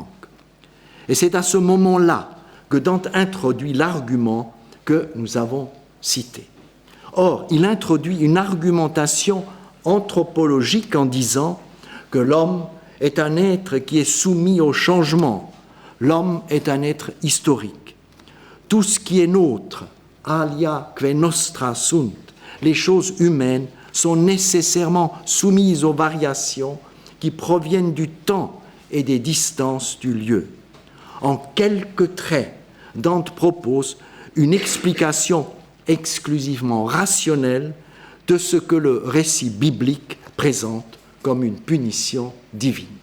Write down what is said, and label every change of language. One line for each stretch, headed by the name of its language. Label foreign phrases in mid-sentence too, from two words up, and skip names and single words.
French: Et c'est à ce moment-là que Dante introduit l'argument que nous avons cité. Or, il introduit une argumentation anthropologique en disant que l'homme est un être qui est soumis au changement. L'homme est un être historique. Tout ce qui est nôtre,
Latin: alia que nostra sunt,
French: les choses humaines sont nécessairement soumises aux variations qui proviennent du temps et des distances du lieu. En quelques traits, Dante propose une explication exclusivement rationnelle de ce que le récit biblique présente comme une punition divine.